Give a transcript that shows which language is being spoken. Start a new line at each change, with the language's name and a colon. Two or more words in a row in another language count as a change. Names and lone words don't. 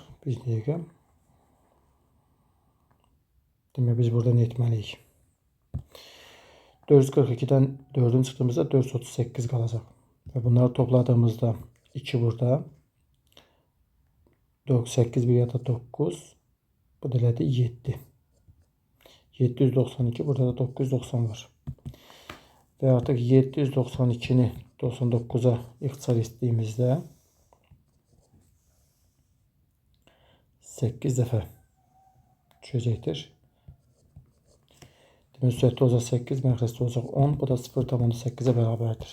Azerbaijani: Bir dəqiqə. Demək biz burada nə etməliyik?
Turkish: 442'den 4'ün çıktığımızda 438 kalacak. Ve bunları topladığımızda 2 burada. 8 bir ya da 9. Bu da 7. 792 burada da 990 var.
Azerbaijani: Ve artık 792'ni 99'a ixtisar etdiyimizdə 8 dəfə düşəcəkdir. Demək süətli olacaq 8, məxrəsli olacaq 10. Bu da 0,8'e bərabərdir.